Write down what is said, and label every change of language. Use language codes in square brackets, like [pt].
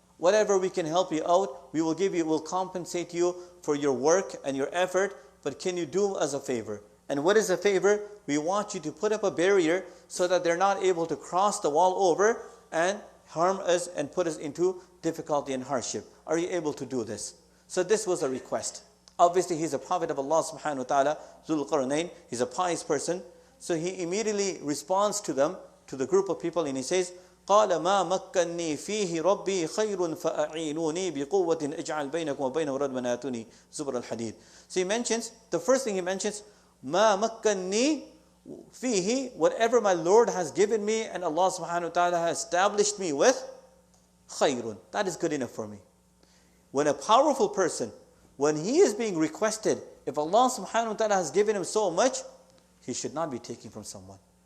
[en] Whatever we can help you out, we will give you, we'll compensate you for your work and your effort, but can you do us a favor? And what is a favor? We want you to put up a barrier so that they're not able to cross the wall over and harm us and put us into difficulty and hardship. Are you able to do this?" So this was a request. Obviously, he's a prophet of Allah subhanahu wa ta'ala, Dhul Qarnain. He's a pious person. So he immediately responds to them, to the group of people, and he says, [ar] قَالَ مَا مَكَّنِّي فِيهِ رَبِّي خَيْرٌ فَأَعِينُونِي بِقُوَّةٍ اجْعَلْ بَيْنَكُمْ وَبَيْنَهُ رَدْمًا آتُونِي زُبْرَ الْحَدِيدِ. [en] So he mentions, the first thing he mentions, [ar] مَا مَكَّنِّي فِيهِ, [en] whatever my Lord has given me and Allah subhanahu wa ta'ala has established me with, خَيْرٌ, that is good enough for me. When a powerful person, when he is being requested, if Allah subhanahu wa ta'ala has given him so much, he should not be taking from someone.